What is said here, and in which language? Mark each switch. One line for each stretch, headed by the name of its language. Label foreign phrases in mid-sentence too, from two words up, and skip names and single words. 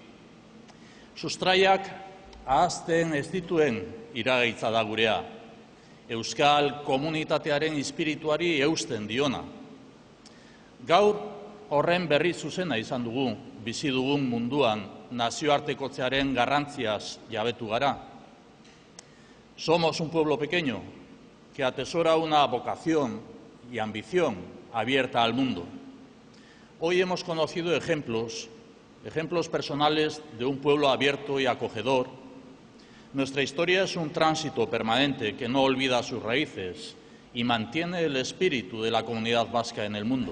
Basque: Sustraiak ahazten ez dituen iragaitza da gurea. Euskal komunitatearen espirituari eusten diona. Gaur horren berri zuzena izan dugu, bizi dugun munduan nazioartekotzearen garrantziaz jabetu gara.
Spanish: Somos un pueblo pequeño que atesora una vocación y ambición abierta al mundo. Hoy hemos conocido ejemplos personales de un pueblo abierto y acogedor. Nuestra historia es un tránsito permanente que no olvida sus raíces y mantiene el espíritu de la comunidad vasca en el mundo.